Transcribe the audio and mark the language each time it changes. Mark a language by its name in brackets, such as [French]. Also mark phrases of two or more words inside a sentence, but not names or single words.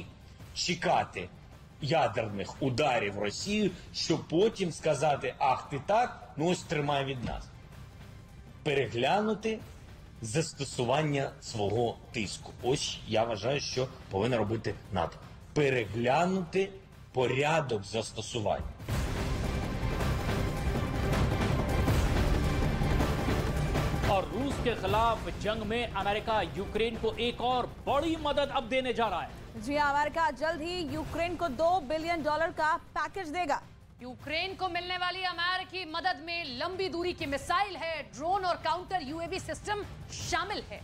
[Ukrainian] Чекати ядерних ударів Росію, щоб потім сказати, ах ти так, ну ось тримай від нас. Переглянути застосування свого тиску. Ось я вважаю, що повинна робити НАТО. Переглянути порядок застосування. [Hindi] और रूस के खिलाफ जंग में अमेरिका यूक्रेन को एक और बड़ी मदद अब देने जा रहा है। जी हां, अमेरिका जल्द ही यूक्रेन को $2 बिलियन का पैकेज देगा। यूक्रेन को मिलने वाली अमेरिकी मदद में लंबी दूरी की मिसाइल है, ड्रोन और [English] counter UAV system [Hindi] शामिल है।